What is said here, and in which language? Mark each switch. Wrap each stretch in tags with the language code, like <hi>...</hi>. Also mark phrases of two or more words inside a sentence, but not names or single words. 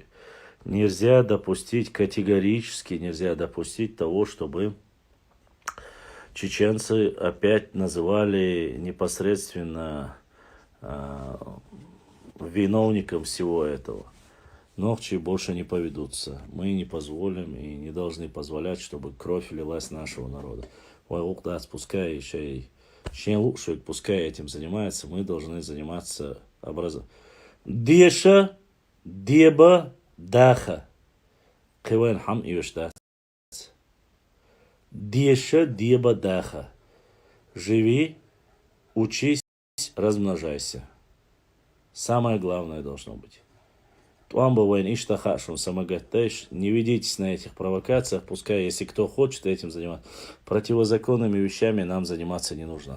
<ru>Нельзя допустить, категорически нельзя допустить того, чтобы чеченцы опять называли непосредственно виновником всего этого. Ногчи больше не поведутся. Мы не позволим и не должны позволять, чтобы кровь лилась нашего народа. Пускай еще лучше, пускай этим занимается, мы должны заниматься образованием.</ru> <ce>Деша, деба, даха. Кывен хам ивешдат. Деша, деба, даха.</ce> <ru>Живи, учись, размножайся. Самое главное должно быть.</ru> <ce>Туамбовайн Иштахашум Самагатэш,</ce> <ru>не ведитесь на этих провокациях, пускай, если кто хочет этим заниматься. Противозаконными вещами нам заниматься не нужно.</ru>